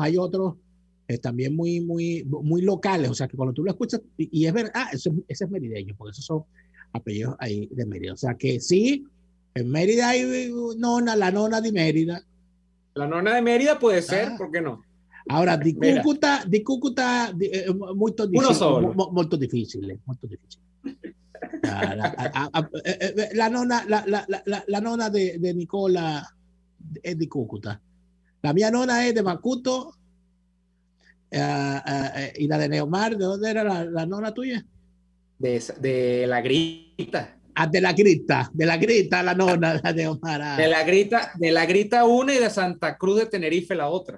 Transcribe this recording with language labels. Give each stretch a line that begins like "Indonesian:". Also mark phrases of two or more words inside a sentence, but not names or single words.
Spanish: Hay otros también muy locales, o sea que cuando tú lo escuchas, y es verdad, ese es merideño, porque esos son apellidos ahí de Mérida. O sea que sí, en Mérida hay la nona de Mérida. La nona de Mérida puede ser, ¿por qué no? Ahora,
Italian: di Cúcuta molto difficile. La nonna de Nicola è di Cúcuta. La mia nonna è de Macuto.
Spanish: Y la de Neomar, ¿de dónde era la nonna tuya? De la Grita. De la Grita, la nonna, la Neomar. De la Grita una y de Santa Cruz de Tenerife la otra.